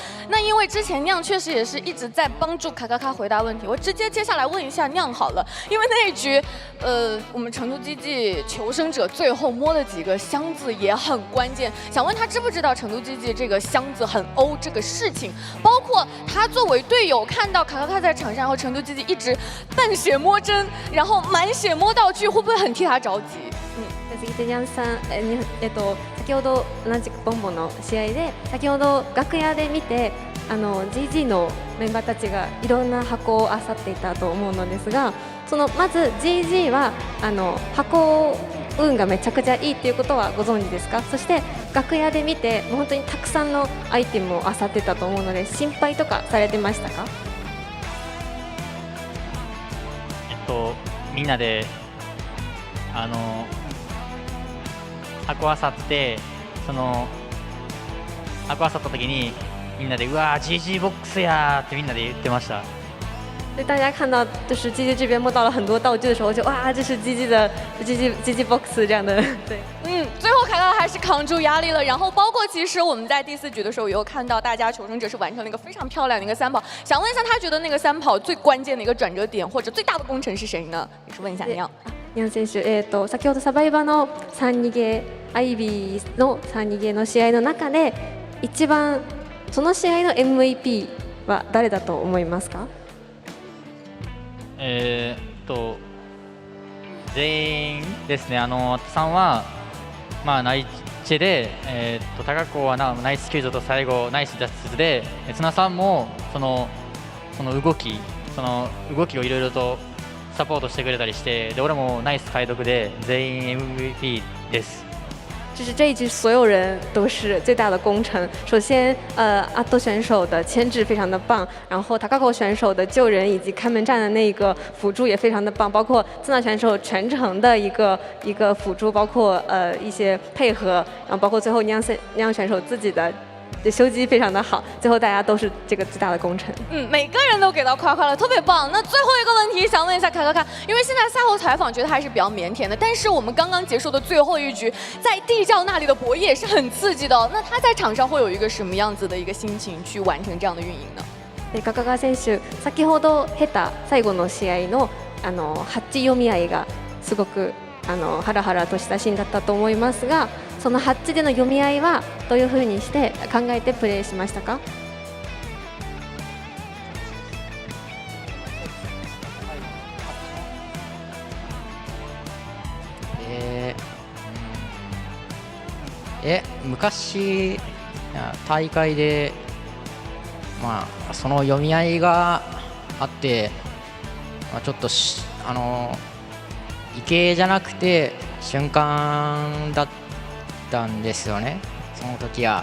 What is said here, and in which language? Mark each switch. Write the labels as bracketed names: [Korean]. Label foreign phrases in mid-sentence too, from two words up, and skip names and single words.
[Chinese] 那因为之前酿确实也是一直在帮助卡卡卡回答问题，我直接接下来问一下酿好了，因为那一局，我们成都基地求生者最后摸了几个箱子也很关键，想问他知不知道成都基地这个箱子很欧这个事情，包括他作为队友看到卡卡卡在场上，然后成都基地一直半血摸针，然后满血摸道具，会不会很替他着急？ [Japanese] 次てにゃんさん、先ほど同じくボンボンの試合で先ほど楽屋で見てGG のメンバーたちがいろんな箱を漁っていたと思うのですが、そのまず GG は箱運がめちゃくちゃいいっていうことはご存知ですか？そして楽屋で見てもう本当にたくさんのアイテムを漁ってたと思うので心配とかされてましたか？みんなで箱あさって、その箱あさった時にみんなでうわー GG ボックスやーってみんなで言ってました。 [Chinese] 对大家看到就是 GG 这边摸到了很多道具的时候，就哇，这是 GG 的 GG box 这样的，对。最后卡卡还是扛住压力了。然后包括其实我们在第4局的时候也有看到，大家求生者是完成了一个非常漂亮的一个3跑。想问一下，他觉得那个3跑最关键的一个转折点或者最大的功臣是谁呢？也是问一下酿。 [Japanese] 酿選手、先ほどサバイバの3逃げ、アイビーの3逃げの試合の中で一番その試合の MVP は誰だと思いますか？全員ですね。さんはナイチェで、高子はナイス救助と最後ナイス脱出で、綱さんもその動きをいろいろとサポートしてくれたりして、で俺もナイス解読で全員 MVP です。 [Chinese] 就是这一局所有人都是最大的功臣。首先，阿多选手的牵制非常的棒，然后塔卡口选手的救人以及开门战的那个辅助也非常的棒，包括自纳选手全程的一个辅助，包括一些配合，然后包括最后酿选手自己的修机非常的好，最后大家都是这个最大的功臣。每个人都给到夸夸了，特别棒。那最后一个问题想问一下卡卡卡，因为现在赛后采访觉得还是比较腼腆的，但是我们刚刚结束的最后一局，在地窖那里的博弈也是很刺激的哦。那他在场上会有一个什么样子的一个心情去完成这样的运营呢？ [Japanese] カカカ選手、先ほど経た最後の試合のハッチ読み合いがすごくハラハラとしたシーンだったと思いますが、そのハッチでの読み合いはどういうふうにして考えてプレーしましたか？昔大会でその読み合いがあって、ちょっと池江じゃなくて瞬間だったんですよね、その時は。